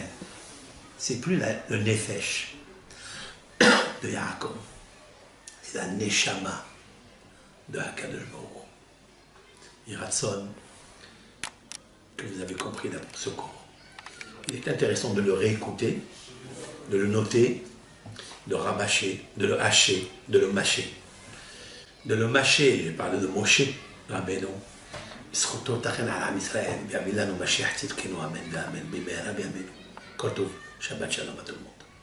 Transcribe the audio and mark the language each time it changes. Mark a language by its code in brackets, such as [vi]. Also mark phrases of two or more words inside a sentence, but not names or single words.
[fr] C'est plus le Nefesh de Yaakov, c'est la Neshama de Hakadosh Baruch Hu. [he] Yiratson, [fr] que vous avez compris dans ce cours. Il est intéressant de le réécouter, de le noter, de le rabâcher, de le hacher, de le mâcher. De le mâcher, j'ai parlé de Moshe Rabbeinu. [he] זכותו תכן על עם ישראל, ויביא לנו משיח צדקנו, אמן ואמן, במהרה בימינו. כל טוב, שבת שלום, אדוני.